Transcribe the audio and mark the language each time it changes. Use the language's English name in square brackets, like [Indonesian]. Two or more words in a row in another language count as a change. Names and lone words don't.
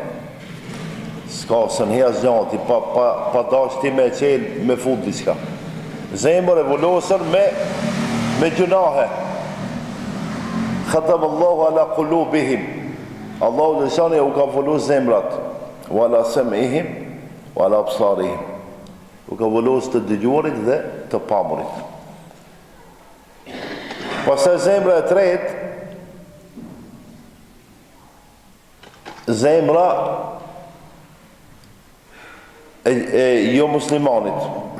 [Albanian] S'ka së njës gjati, pa dash ti me qenë me fut diçka. Zemër e vullosur me gjunahe. [Arabic] ختم الله على قلوبهم. [Albanian] Allahu lëshani u ka vullos zemrat. [Arabic] وعلى سمعهم وعلى أبصارهم. [Albanian] U ka vullos të dëgjuarit dhe të pamurit. Pastaj zemra e tretë, zemra e jo muslimanit.